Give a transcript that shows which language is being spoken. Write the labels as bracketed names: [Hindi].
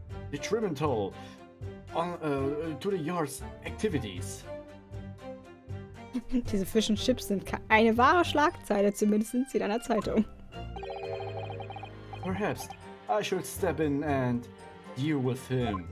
[English] detrimental on, to the yard's activities. [German] Diese Fish and Chips sind eine wahre Schlagzeile, zumindest sind sie in einer Zeitung. [English] Perhaps I should step in and deal with him.